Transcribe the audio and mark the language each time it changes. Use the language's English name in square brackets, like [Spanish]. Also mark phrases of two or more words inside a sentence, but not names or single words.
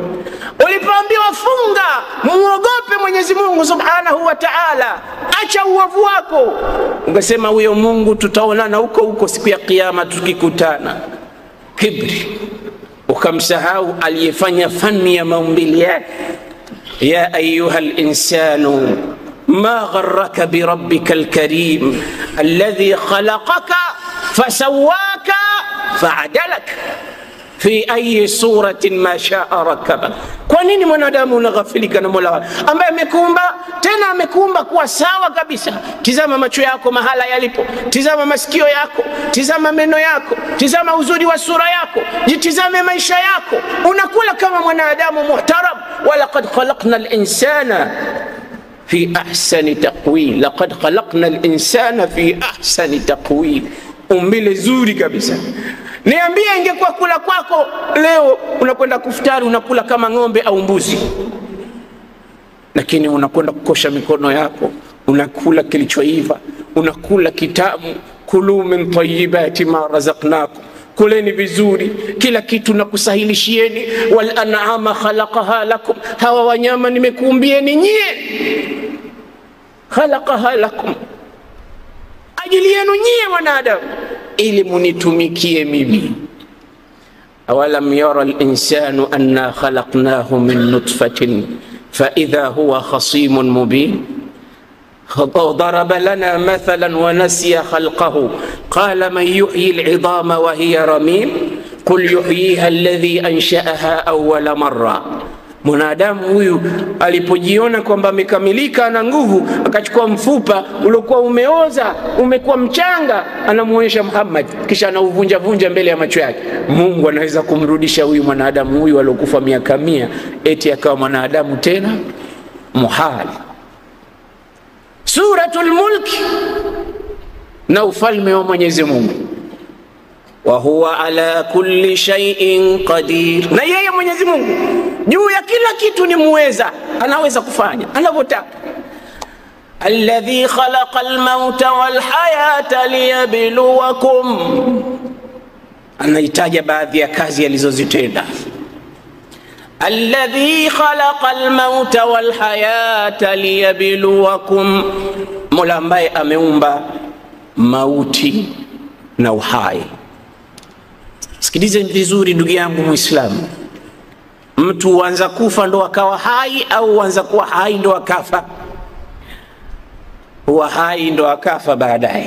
[Swahili] Ulipoambiwa funga, muogope Mwenyezi Mungu [Arabic] سبحانه وتعالى, [Swahili] acha uovu wako, ungesema huyo Mungu tutaonana huko huko siku ya kiyama tukikutana. Kibri, ukamsahau aliyefanya fani ya maumbile yake. [Arabic] يا أيها الإنسان ما غرك بربك الكريم الذي خلقك فسواك فعدلك في أي صورة ما شاء ركبك. [Swahili] Kwa nini mwanadamu unaghafilika na Mola ambaye amekuumba, tena amekuumba kuwa sawa kabisa? Tizama macho yako mahala yalipo, tizama masikio yako, tizama meno yako, tizama uzuri wa sura yako, jitizame maisha yako. Unakula kama mwanadamu muhtaram. [Arabic] ولقد خلقنا الإنسان في أحسن تقويم. لقد خلقنا الإنسان في أحسن تقويم. [Swahili] umbile zuri kabisa. Niambie ingekuwa kula kwako leo unakwenda kufutari unakula kama ng'ombe au mbuzi, lakini unakwenda kukosha mikono yako, unakula kilichoiva, unakula kitamu. [Arabic] كلوا من طيبات ما رزقناكم, [Swahili] kuleni vizuri, kila kitu nakusahilishieni. [Arabic] والأنعام خلقها لكم, [Swahili] hawa wanyama nimekuumbieni nyie. [Arabic] خلقها لكم, [Swahili] ajili yenu nyie wanadamu, ili munitumikie mimi. [Arabic] أولم ير الإنسان أنا خلقناه من نطفة فإذا هو خصيم مبين. ضرب لنا مثلا ونسي خلقه قال من يحيي العظام وهي رميم قل يحييها الذي أنشأها أول مرة. [Swahili] Mwanadamu huyu alipojiona kwamba amekamilika na nguvu, akachukua mfupa uliokuwa umeoza, umekuwa mchanga, anamuonyesha Muhammad, kisha anauvunja vunja mbele ya macho yake. Mungu anaweza kumrudisha huyu mwanadamu huyu aliyokufa miaka 100 eti akawa mwanadamu tena? Muhali. Suratul Mulk, na ufalme wa Mwenyezi Mungu. [Arabic] وهو على كل شيء قدير, [Swahili] na yeye Mwenyezi Mungu juu ya kila kitu ni muweza, anaweza kufanya anavyotaka. [Arabic] الذي خلق الموت والحياة ليبلوكم, [Swahili] anahitaja baadhi ya kazi alizozitenda. [Arabic] الذي خلق الموت والحياة ليبلوكم, [Swahili] Mola ambaye ameumba mauti na uhai. Sikilize vizuri ndugu yangu Muislamu, mtu huanza kufa ndo akawa hai au huanza kuwa hai ndo akafa? Huwa hai ndo akafa baadaye.